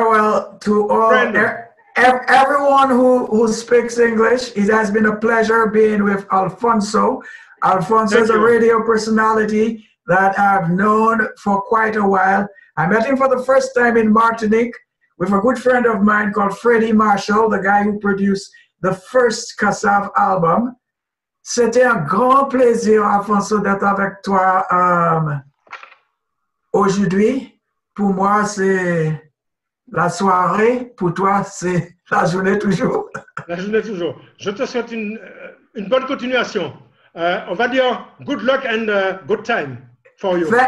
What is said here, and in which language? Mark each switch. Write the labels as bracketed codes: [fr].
[en] well, to all everyone who speaks English, it has been a pleasure being with Alfonso. Alfonso is a radio personality that I've known for quite a while. I met him for the first time in Martinique with a good friend of mine called Freddie Marshall, the guy who produced the first Kassav album. [fr] C'était un grand plaisir, Alfonso, d'être avec toi aujourd'hui. Pour moi, c'est la soirée. Pour toi, c'est la journée toujours. La journée toujours. Je te souhaite une bonne continuation. On va dire [en] good luck and good time for you.